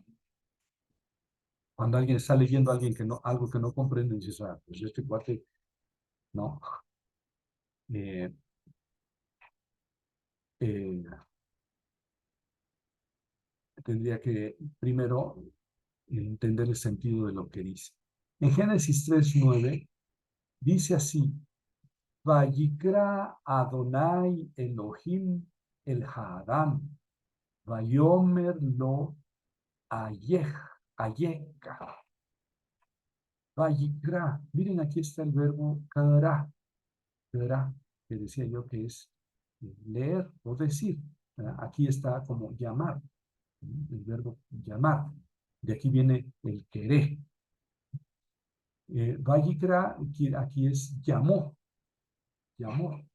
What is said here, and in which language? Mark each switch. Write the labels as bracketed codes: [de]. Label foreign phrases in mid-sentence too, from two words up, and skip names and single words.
[es] Cuando alguien está leyendo a alguien algo que no comprende, dices, pues este cuate, no. Eh, eh, Tendría que primero entender el sentido de lo que dice. En Génesis 3:9 dice así, [he] ויקרא אדני אלהים אל האדם, ויאמר לו איכה. [es] Vayikra, miren aquí está el verbo kara, que decía yo que es leer o decir. Aquí está como llamar, el verbo llamar. De aquí viene el querer. Vayikra, aquí es llamó.